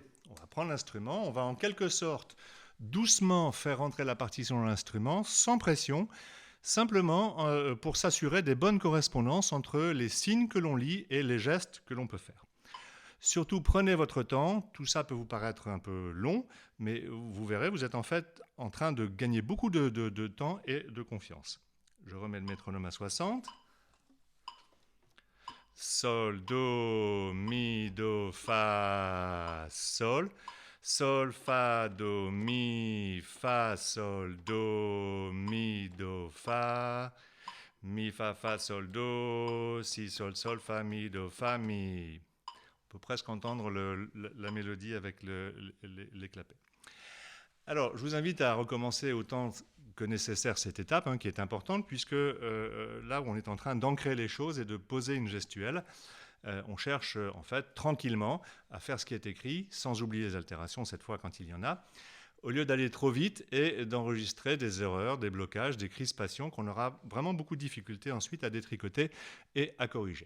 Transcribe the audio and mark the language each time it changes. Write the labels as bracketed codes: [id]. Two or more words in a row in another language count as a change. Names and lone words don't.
[fr] On va prendre l'instrument, on va en quelque sorte doucement faire rentrer la partition dans l'instrument, sans pression, simplement pour s'assurer des bonnes correspondances entre les signes que l'on lit et les gestes que l'on peut faire. Surtout, prenez votre temps. Tout ça peut vous paraître un peu long, mais vous verrez, vous êtes en fait en train de gagner beaucoup de temps et de confiance. Je remets le métronome à 60. Sol, do, mi, do, fa, sol. Sol, fa, do, mi, fa, sol, do, mi, do, fa. Mi, fa, sol, do, si, sol, sol, fa, mi, do, fa, mi. On peut presque entendre la mélodie avec les clapets. Alors, je vous invite à recommencer autant que nécessaire cette étape, qui est importante, puisque là où on est en train d'ancrer les choses et de poser une gestuelle, on cherche en fait tranquillement à faire ce qui est écrit, sans oublier les altérations cette fois quand il y en a, au lieu d'aller trop vite et d'enregistrer des erreurs, des blocages, des crispations qu'on aura vraiment beaucoup de difficultés ensuite à détricoter et à corriger.